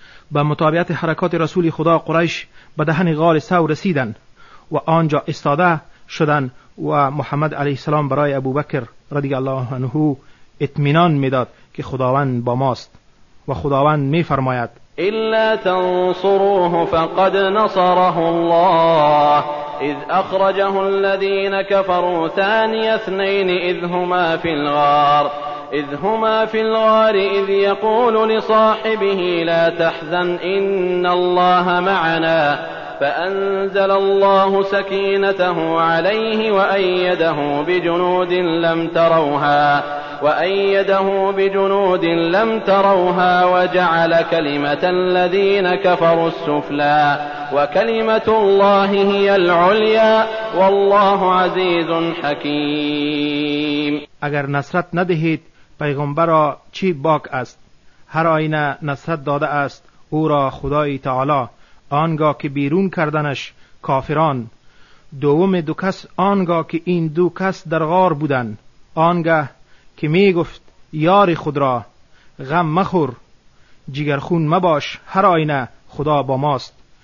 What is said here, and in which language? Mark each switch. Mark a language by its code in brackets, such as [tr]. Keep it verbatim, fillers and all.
[fa] با متابعت حرکات رسول خدا قریش به دهن غار ثور رسیدند و آنجا استاده شدند و محمد علیه السلام برای ابوبکر رضی الله عنه اطمینان میداد که خداوند با ماست و خداوند میفرماید [ar] الا تنصروه فقد نصره الله اذ اخرجه الذين كفروا ثاني اثنين اذ هما في الغار اذ هما في الغار اذ يقول لصاحبه لا تحزن ان الله معنا فأنزل الله سكينته عليه وأيده بجنود لم تروها وأيده بجنود لم تروها وجعل كلمة الذين كفروا السفلى وكلمة الله هي العليا والله عزيز حكيم. [fa] اگر نصرت ندهید پیغمبر را چی باک است، هر آینه نصرت داده است او را خدای تعالی، آنگاه که بیرون کردنش کافران. دوم دو کس آنگاه که این دو کس در غار بودند، آنگاه که می گفت یار خود را غم مخور جگرخون مباش هر آینه خدا با ماست.